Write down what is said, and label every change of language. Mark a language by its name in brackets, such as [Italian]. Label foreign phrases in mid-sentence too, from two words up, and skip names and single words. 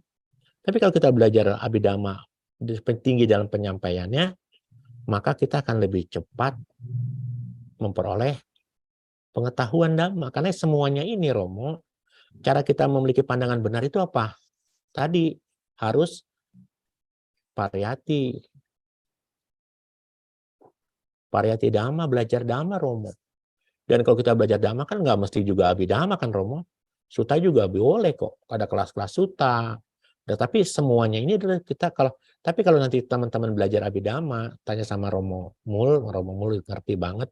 [Indonesian] Tapi kalau kita belajar Abhidhamma tinggi dalam penyampaiannya, maka kita akan lebih cepat memperoleh pengetahuan Dhamma. Karena semuanya ini, Romo, cara kita memiliki pandangan benar itu apa? Tadi harus pariyati. [Pali] Pariyati Dhamma, [Indonesian] belajar Dhamma, Romo. Dan kalau kita belajar Dhamma kan nggak mesti juga Abhidhamma kan, Romo. Sutta juga boleh kok. Ada kelas-kelas Sutta. Tapi semuanya ini adalah kita tapi kalau nanti teman-teman belajar Abhidhamma, tanya sama Romo Mul ngerti banget.